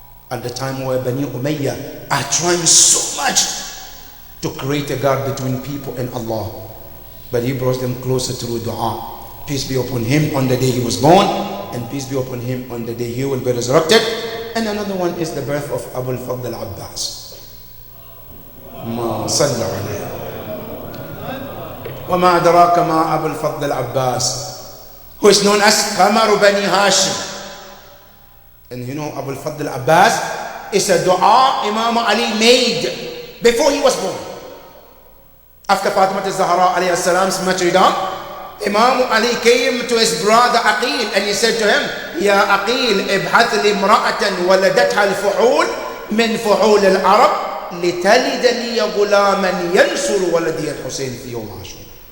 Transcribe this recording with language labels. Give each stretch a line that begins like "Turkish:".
English: At the time where Bani Umayyah are trying so much to create a gap between people and Allah, but he brought them closer through dua. Peace be upon him on the day he was born, and peace be upon him on the day he will be resurrected. And another one is the birth of Abu al-Fadl al-Abbas.
Arabic: ما صلى عليه وما أدراك ما أبو الفضل العباس, who is known as Qamar Bani Hashim.
English: And you know Abu al-Fadl al-Abbas is a dua Imam Ali made before he was born. After Fatima al-Zahra alayhi salam's martyrdom, Imam Ali came to his brother Aqil and he said to him, Ya Aqil, ibhath li imra'atan waladatha al-fuhul min fuhul al-Arab لتلد لي غلاما ينصر ولدي الحسين في يوم عاشوراء.